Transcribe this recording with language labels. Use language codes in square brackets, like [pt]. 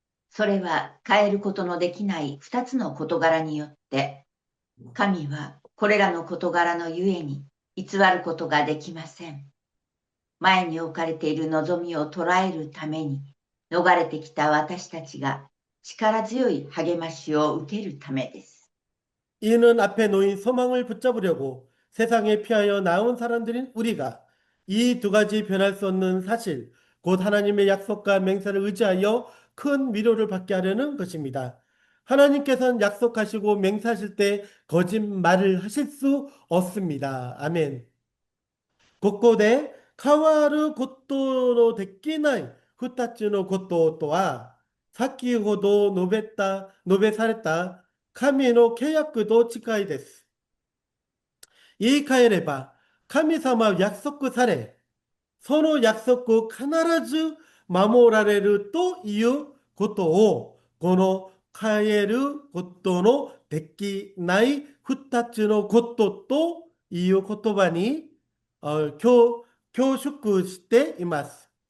[ja] それは変えることのできない2つの事柄によって、神はこれらの事柄のゆえに偽ることができません。前に置かれている望みを捉えるために、逃れてきた私たちが力強い励ましを受けるためです。 [ko] 이는 앞에 놓인 소망을 붙잡으려고 세상에 피하여 나온 사람들인 우리가 이 두 가지 변할 수 없는 사실, 곧 하나님의 약속과 맹세를 의지하여 큰 위로를 받게 하려는 것입니다. 하나님께서는 약속하시고 맹세하실 때 거짓말을 하실 수 없습니다. 아멘. [ja] ここで変わることのできない二つのこととは、先ほど述べされた神の契約と近いです。言い換えれば、神様は約束され、その約束を必ず守られるということを、この変えることのできない二つのことという言葉に凝縮しています。